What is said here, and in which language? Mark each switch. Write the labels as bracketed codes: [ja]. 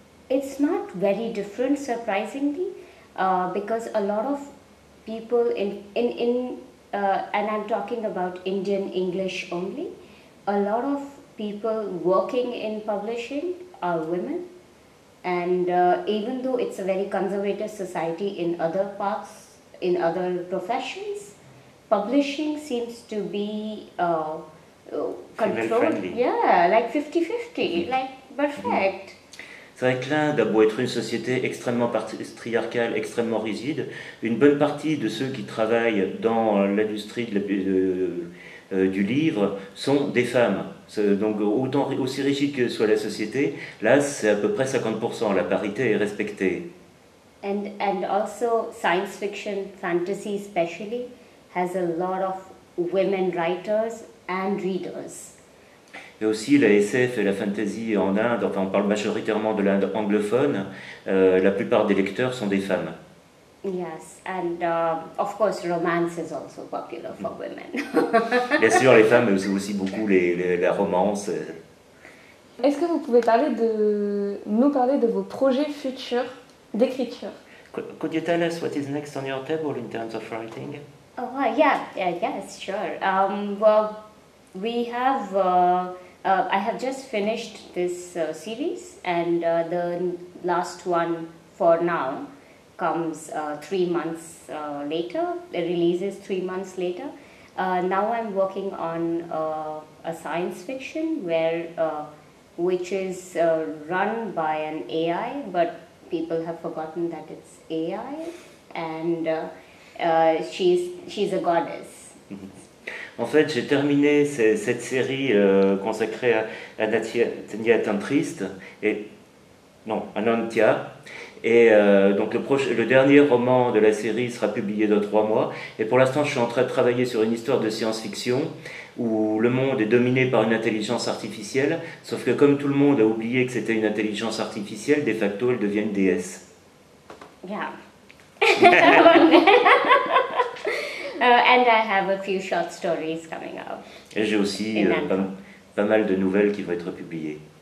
[en] It's not very different, surprisingly, because a lot of people and I'm talking about Indian English only, a lot of people working in publishing are women, and even though it's a very conservative society in other parts, in other professions, publishing seems to be controlled. Yeah, like 50-50, like perfect. [fr] C'est vrai que l'Inde a beau être une société extrêmement patriarcale, extrêmement rigide, une bonne partie de ceux qui travaillent dans l'industrie du livre sont des femmes. Donc aussi rigide que soit la société, là c'est à peu près 50%, la parité est respectée. [en] And also science fiction, fantasy especially, has a lot of women writers and readers. [fr] Et aussi la SF et la fantasy en Inde, enfin on parle majoritairement de l'Inde anglophone, la plupart des lecteurs sont des femmes. [en] Yes, and of course, romance is also popular for women. [fr] Bien sûr, les femmes aiment aussi beaucoup la romance. Est-ce que vous pouvez nous parler de vos projets futurs d'écriture? [en] Could you tell us what is next on your table in terms of writing? Oh, yes, sure. Well, we have. I have just finished this series, and the last one for now comes 3 months later. It releases 3 months later. Now I'm working on a science fiction which is run by an AI, but people have forgotten that it's AI, and she's a goddess. [fr] En fait, j'ai terminé cette série consacrée à Natia Tantriste, Anantia. Et donc le dernier roman de la série sera publié dans 3 mois. Et pour l'instant, je suis en train de travailler sur une histoire de science-fiction où le monde est dominé par une intelligence artificielle. Sauf que comme tout le monde a oublié que c'était une intelligence artificielle, de facto, elle devient une déesse. [en] Yeah. And I have a few short stories coming out. [fr] Et j'ai aussi pas mal de nouvelles qui vont être publiées.